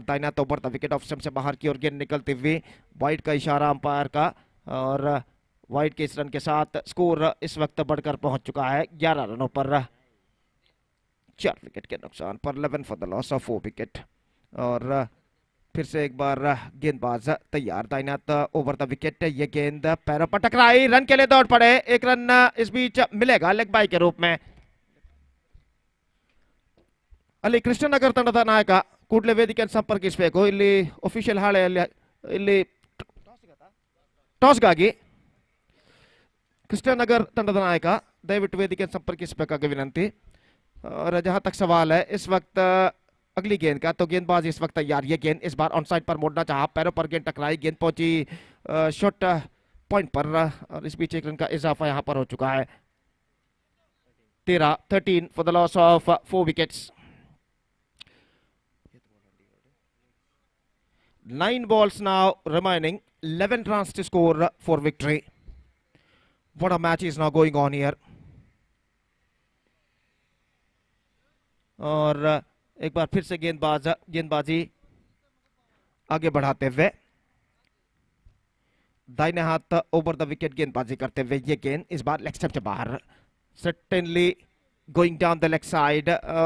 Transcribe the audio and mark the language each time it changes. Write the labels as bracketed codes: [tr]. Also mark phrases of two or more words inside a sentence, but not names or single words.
[hi] दाहिना तो बढ़ता विकेट [en] off stump [hi] से बाहर की ओर गेंद निकलते हुए वाइड का इशारा अंपायर का, और वाइड के इस रन के साथ स्कोर इस वक्त बढ़कर पहुंच चुका है 11 रनों पर, 4 विकेट के नुकसान पर। [en] 11 for the loss of 4 wicket. [hi] और फिर से एक बार गेंदबाज तैयार। दाइनात [en] over the wicket, [hi] ये गेंद पैरों पर टकराई, रन के लिए दौड़ पड़े। 1 रन इस बीच मिलेगा [en] leg bye [hi] के रूप में। [kn] ಅಲ್ಲಿ ಕೃಷ್ಣನಗರ ತಂಡದ ನಾಯಕ ಕೂಡಲೇ ವೇದಿಕೆಯನ್ನು ಸಂಪರ್ಕಿಸಬೇಕು। ಇಲ್ಲಿ ಅಫಿಷಿಯಲ್ ಹಾಳೆಯಲ್ಲಿ ಇಲ್ಲಿ ಟಾಸ್ಗಾಗಿ कृष्णनगर ತಂಡದ ನಾಯಕ ದಯವಿಟ್ಟು ವೇದಿಕೆಯನ್ನು ಸಂಪರ್ಕಿಸಬೇಕಾಗಿ ವಿನಂತಿ। [hi] और जहां तक सवाल है इस वक्त अगली गेंद का, तो गेंदबाज इस वक्त तैयार। ये गेंद इस बार [en] on side [hi] पर मोड़ना चाहा, पैरों पर गेंद टकराई, गेंद पहुंची [en] short point [hi] पर, और इस बीच 1 रन का इजाफा यहां पर हो चुका है। [en] 13 for the loss of 4 wickets. 9 balls now remaining, 11 runs to score for victory. What a match is now going on here. [hi] और एक बार फिर से गेंदबाजी आगे बढ़ाते हुए दाहिने हाथ [en] over the wicket [hi] गेंदबाजी करते हुए ये गेंद इस बार [en] leg stump [hi] से बाहर, [en] certainly going down the leg side.